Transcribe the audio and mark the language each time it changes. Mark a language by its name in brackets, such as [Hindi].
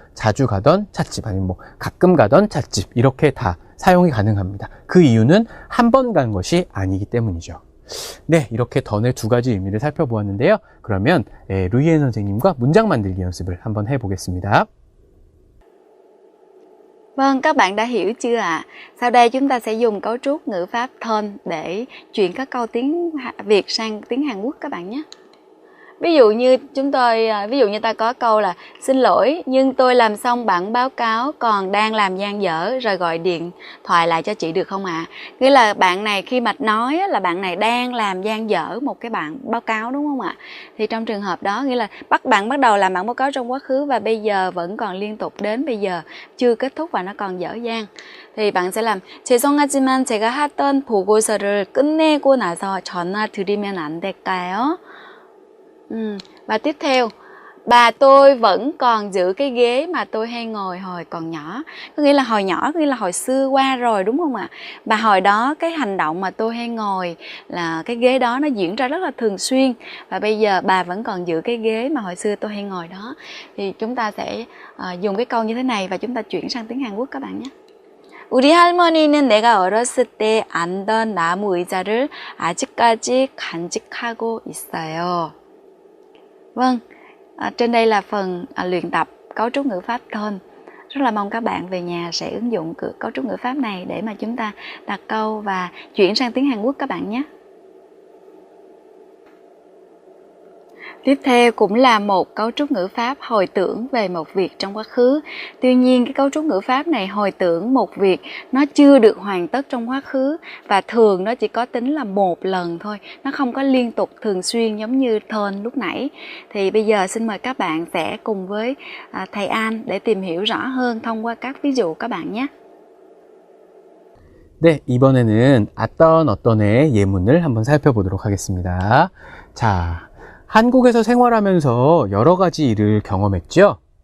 [Korean] 자주 가던 찻집, 아니면 뭐 가끔 가던 찻집, 이렇게 다 사용이 가능합니다. 그 이유는 한 번 간 것이 아니기 때문이죠. 네, 이렇게 던의 2가지 의미를 살펴보았는데요. 그러면 루이엔 선생님과 문장 만들기 연습을 한번 해보겠습니다. [Vietnamese] Vâng, các bạn đã hiểu chưa ạ? Sau đây chúng ta sẽ dùng cấu trúc ngữ pháp thân để chuyển các câu tiếng Việt sang tiếng Hàn Quốc các bạn nhé. Ví dụ như ta có câu là xin lỗi nhưng tôi làm xong bản báo cáo còn đang làm dang dở, rồi gọi điện thoại lại cho chị được không ạ? Nghĩa là bạn này khi mà nói là bạn này đang làm dang dở một cái bản báo cáo, đúng không ạ? Thì trong trường hợp đó nghĩa là bạn bắt đầu làm bản báo cáo trong quá khứ và bây giờ vẫn còn liên tục đến bây giờ chưa kết thúc và nó còn dở dang. thì bạn sẽ làm [Korean] 죄송하지만 제가 하던 보고서를 끝내고 나서 전화 드리면 안 될까요? [Vietnamese] Và tiếp theo, bà tôi vẫn còn giữ cái ghế mà tôi hay ngồi hồi còn nhỏ. Có nghĩa là hồi nhỏ, có nghĩa là hồi xưa qua rồi, đúng không ạ? Bà hồi đó cái hành động mà tôi hay ngồi là cái ghế đó nó diễn ra rất là thường xuyên. Và bây giờ bà vẫn còn giữ cái ghế mà hồi xưa tôi hay ngồi đó. Thì chúng ta sẽ dùng cái câu như thế này và chúng ta chuyển sang tiếng Hàn Quốc các bạn nhé. [Korean] 우리 할머니는 내가 어렸을 때 앉던 나무 의자를 아직까지 간직하고 있어요. [Vietnamese] Vâng, trên đây là phần luyện tập cấu trúc ngữ pháp thân. Rất là mong các bạn về nhà sẽ ứng dụng cấu trúc ngữ pháp này để mà chúng ta đặt câu và chuyển sang tiếng Hàn Quốc các bạn nhé. Tiếp theo cũng là một cấu trúc ngữ pháp hồi tưởng về một việc trong quá khứ. Tuy nhiên cái cấu trúc ngữ pháp này hồi tưởng một việc nó chưa được hoàn tất trong quá khứ và thường nó chỉ có tính là một lần thôi. Nó không có liên tục thường xuyên giống như turn lúc nãy. Thì bây giờ xin mời các bạn sẽ cùng với thầy An để tìm hiểu rõ hơn thông qua các ví dụ các bạn nhé. [Korean] 네, 이번에는 어떤의 예문을 한번 살펴보도록 하겠습니다. 자, 한국에서 생활하면서 여러 가지 일을 경험했죠?